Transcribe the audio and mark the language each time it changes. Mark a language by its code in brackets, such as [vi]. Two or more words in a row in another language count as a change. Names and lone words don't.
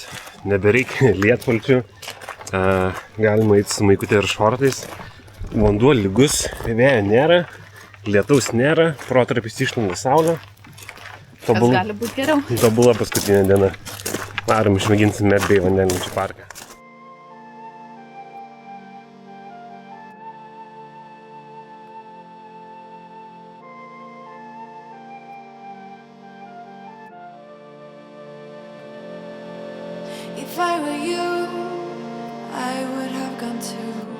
[lt] Nebereikia lietpalčių, galima eiti su maikute ir šortais. Vanduo lygus, vėjo nėra, lietaus nėra, protarpiais išlenda saulė. Kas gali būti geriau? Tobula paskutinė diena. Varom išmėginsim Mad Bay vandenlenčių parką. [en] If I were you, I would have gone too.